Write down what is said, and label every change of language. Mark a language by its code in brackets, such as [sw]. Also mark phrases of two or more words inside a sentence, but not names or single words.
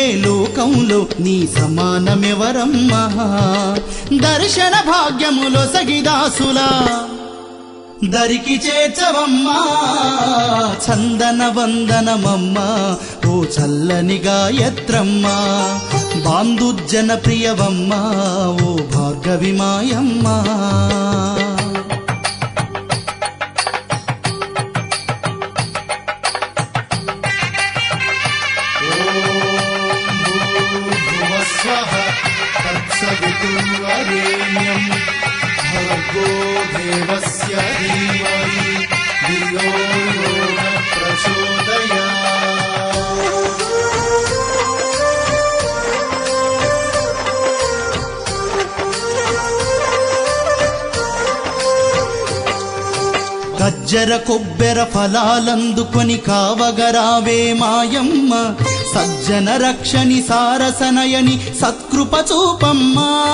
[te] లోకంలో నీ సమానమెవరమ్మా, దర్శన భాగ్యములో సగిదాసులా దరికి చేర్చవమ్మా, చందన వందనమమ్మ ఓ చల్లని గాయత్రమ్మ, బాంధుజన ప్రియవమ్మ ఓ భార్గవి మాయమ్మ. [sa] तत्सवितुर्वरेण्यं भर्गो देवस्य धीमहि धियो यो न प्रचोदयात्। [te] గజ్జర కొబ్బెర ఫలాలందుకొని కావగరావే మాయమ్మ, సజ్జన రక్షణి సారసనయని సత్కృప చూపమ్మా,